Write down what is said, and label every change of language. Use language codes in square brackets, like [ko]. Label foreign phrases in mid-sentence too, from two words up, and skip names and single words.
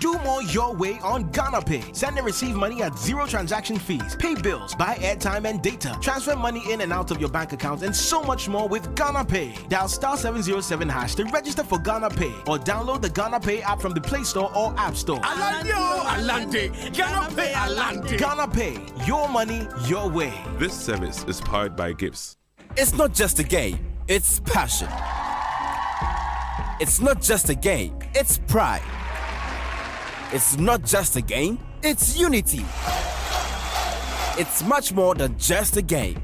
[en] Do more your way on Ghana Pay. Send and receive money at zero transaction fees. Pay bills, buy airtime and data. Transfer money in and out of your bank account and so much more with Ghana Pay. Dial *707# to register for Ghana Pay or download the Ghana Pay app from the Play Store or App Store. Alande. Ghana Pay Alande. Ghana Pay. Your money, your way. This service is powered by Gibbs. It's not just a game, it's passion. It's not just a game, it's pride. It's not just a game, it's unity. It's much more than just a game.